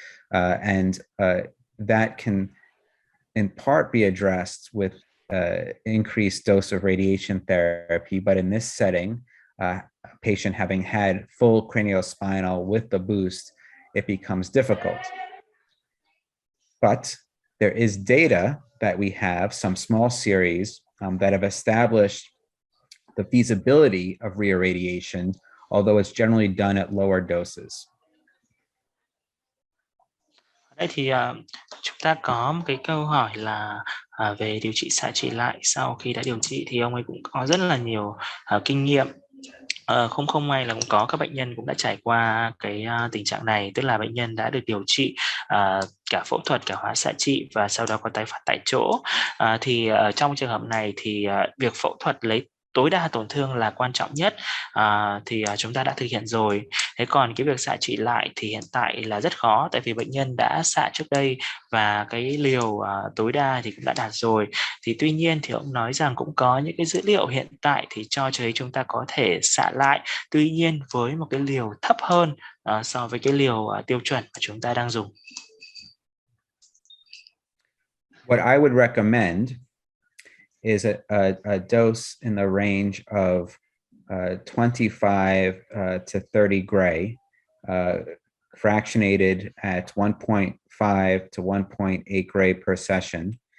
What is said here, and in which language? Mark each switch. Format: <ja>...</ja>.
<en>And that can in part be addressed with increased dose of radiation therapy, but in this setting, a patient having had full craniospinal with the boost, it becomes difficult. But there is data that we have, some small series that have established the feasibility of reirradiation, although it's generally done at lower doses.</en> <vi>Đây thì chúng ta có một cái câu hỏi là về điều trị xạ trị lại sau khi đã điều trị, thì ông ấy cũng có rất là nhiều kinh nghiệm. Không may là cũng có các bệnh nhân cũng đã trải qua cái tình trạng này, tức là bệnh nhân đã được điều trị cả phẫu thuật, cả hóa xạ trị và sau đó có tái phát tại chỗ. Thì trong trường hợp này thì việc phẫu thuật lấy tối đa tổn thương là quan trọng nhất, thì chúng ta đã thực hiện rồi. Thế còn cái việc xạ trị lại thì hiện tại là rất khó, tại vì bệnh nhân đã xạ trước đây và cái liều tối đa thì cũng đã đạt rồi. Thì tuy nhiên thì ông nói rằng cũng có những cái dữ liệu hiện tại thì cho thấy chúng ta có thể xạ lại, tuy nhiên với một cái liều thấp hơn so với cái liều tiêu chuẩn mà chúng ta đang dùng.</vi> <en>What I would recommend is a dose in the range of 25 to 30 gray, fractionated at 1.5 to 1.8 gray per session.</en>